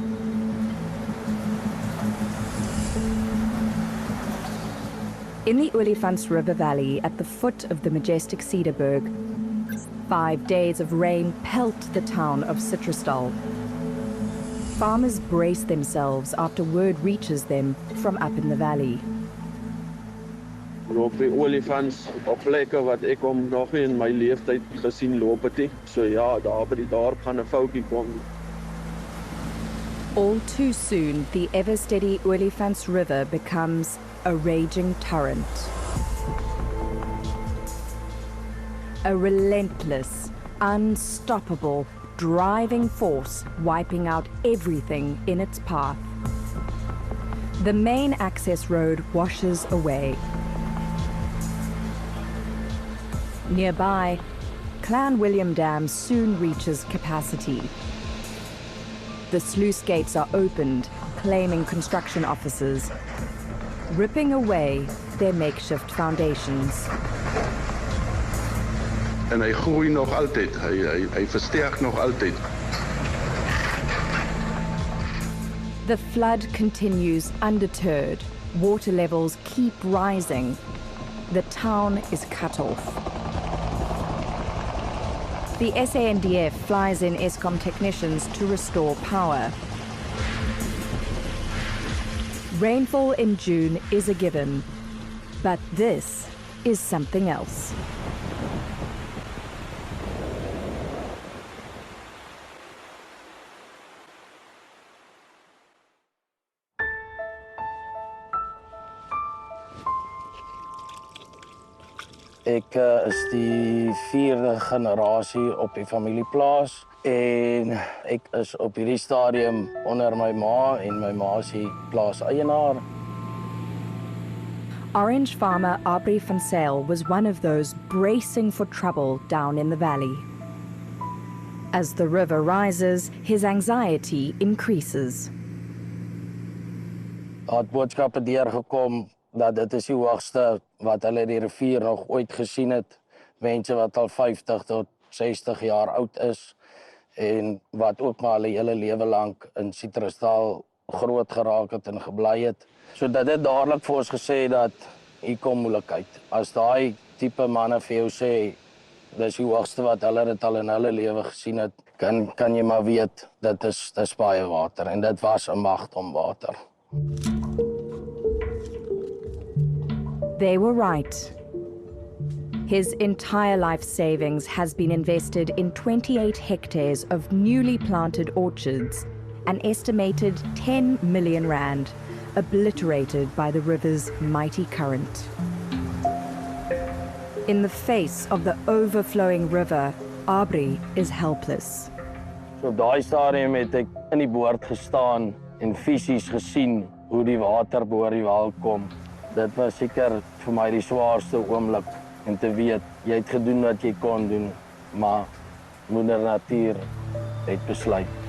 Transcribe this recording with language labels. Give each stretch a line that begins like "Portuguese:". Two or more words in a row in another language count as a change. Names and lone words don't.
English: In the Olifants River Valley, at the foot of the majestic Citrusdal, 5 days of rain pelt the town of Citrusdal. Farmers brace themselves after word reaches them from up in the valley.
Afrikaans: Op die olifants op plekke wat ek hom nog nie in my leeftyd gesien loop het nie. So ja, daar by die dorp gaan 'n foutjie kom.
English: All too soon, the ever-steady Olifants River becomes a raging torrent. A relentless, unstoppable, driving force wiping out everything in its path. The main access road washes away. Nearby, Clan William Dam soon reaches capacity. The sluice gates are opened, claiming construction officers, ripping away their makeshift foundations.
Afrikaans: En hy groei nog altyd, hy versterk nog altyd.
English: The flood continues undeterred. Water levels keep rising. The town is cut off. The SANDF flies in Eskom technicians to restore power. Rainfall in June is a given, but this is something else.
Afrikaans: Ek is die 4de generasie op die familieplaas en ek is op hierdie stadium onder my ma en my ma is die plaaseienaar.
English: Orange farmer Abrie van Zyl was one of those bracing for trouble down in the valley. As the river rises, his anxiety increases.
Afrikaans: Daar het boodskappe deurgekom dat dit is die hoogste wat hulle die rivier nog ooit gesien het. Mense wat al 50 tot 60 jaar oud is en wat ook maar hulle hele lewe lank in Citrusdal groot geraak het en gebly het. So dat dit dadelik vir ons gesê dat hier kom moeilikheid. As daai tipe manne vir jou sê dis die hoogste wat hulle dit al in hulle lewe gesien het, kan jy maar weet dit is baie water en dit was 'n magte om water.
English: They were right. His entire life savings has been invested in 28 hectares of newly planted orchards, an estimated 10 million rand, obliterated by the river's mighty current. In the face of the overflowing river, Abrie is helpless.
Afrikaans: So op daai stadium het ek in die boord gestaan en fisies gesien hoe die water bo die wal kom. Dit was seker vir my die swaarste oomblik en te weet jy het gedoen wat jy kon doen, maar moeder natuur het besluit.